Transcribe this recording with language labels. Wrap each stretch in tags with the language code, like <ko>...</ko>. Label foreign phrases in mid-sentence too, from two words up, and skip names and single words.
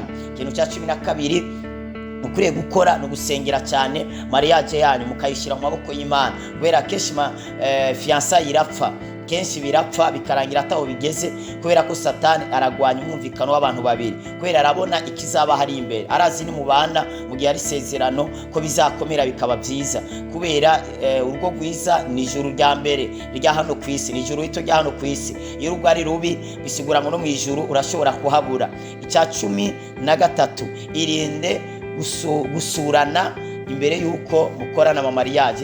<rn>Ikintu cya 12 mukwiye gukora no gusengera cyane mariage yanyu, mukayishira mu maboko y'Imana, kubera kenshi fiançailles irapfa, kenshi birapfa bikarangira ataho bigeze, kubera ko Satani aragwanya umwumvikano w'abantu babiri, kubera arabona ikizaba hari imbere, arazi ni mubana mu gihe ari sezerano ko bizakomera bikaba byiza, kubera urugo rwiza ni ijuru rya mbere rya hano ku isi, ni ijuru rito rya hano ku isi. Iyo urugo ari rubi bisigura ngo no mu ijuru urashobora kuhabura. Icya 13, irinde gusurana imbere yuko mukorana mu mariage.</rn>